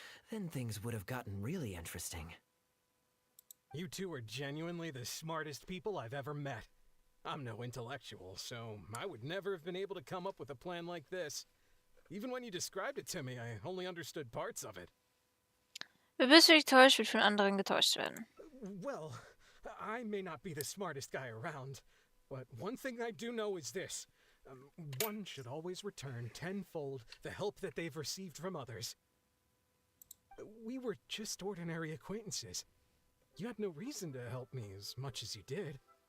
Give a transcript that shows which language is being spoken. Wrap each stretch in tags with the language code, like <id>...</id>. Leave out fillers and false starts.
<en>Then things would have gotten really interesting. You two are genuinely the smartest people I've ever met. I'm no intellectual, so I would never have been able to come up with a plan like this. Even when you described it to me, I only understood parts of it.</en> <de>Wer bist du getäuscht, wird von anderen getäuscht werden.</de> <en>Well, I may not be the smartest guy around, but one thing I do know is this. One should always return tenfold the help that they've received from others. We were just ordinary acquaintances. You had no reason to help me as much as you did.</en>